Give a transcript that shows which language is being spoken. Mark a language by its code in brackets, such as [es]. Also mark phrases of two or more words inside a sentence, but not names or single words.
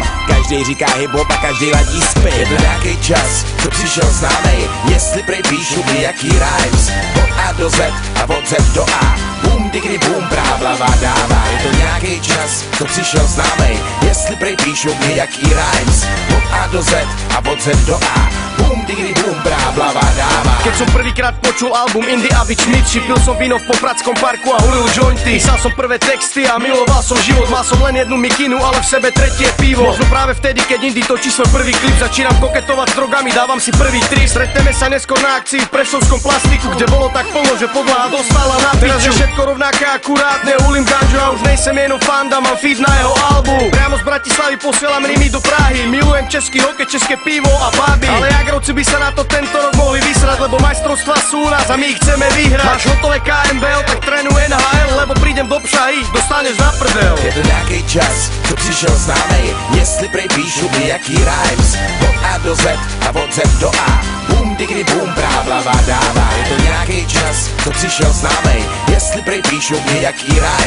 [cs] Každý říká hip-hop a každý ladí spit. Je to nějaký čas, co přišel známej. Jestli prej píšu jaký rhymes. Od A do Z a od Z do A. Boom, digri, boom, práblava dává. Je to nějaký čas, co přišel známej. Jestli prej píšu jaký rhymes. Od A do Z a od Z do A. Boom, digri, boom, práblava dává. [sk] Keď som prvýkrát počul album Indy a Vičniči, pil som víno v Popradskom parku a hulil jointy. Písal som prvé texty a miloval som život. Mal som len jednu mikinu, ale v sebe tretie pivo. Možno práve vtedy, keď Indy točí svoj prvý klip, začínam koketovať s drogami, dávam si prvý trip. Stretneme sa neskôr na akcii v Prešovskom plastiku, kde bolo tak plno, že podlaha dostala na piču. Teraz je všetko rovnaké akurát, neulím ganžu a už nejsem jenom fanda, mám feed na jeho albu. Priamo z Bratislavy posielam rimy do Prahy, milujem český hokej, české pivo a baby. Ale Jagrovci by sa na to tento rok mohli vysrať, lebo majstrovstvá sú u nás a my ich chceme vyhrať. Máš hotové KMBL, tak trénuj NHL, lebo prídem do Pšahy, dostaneš na prdel. [cs] Je to nějaký čas, co přišel známej. Jestli prej píšu jaký rhymes. Od A do Z a od Z do A. Boom, digri, boom, práblava dává. Je to nějaký čas, co přišel známej. Jestli prej píšu jaký rhymes.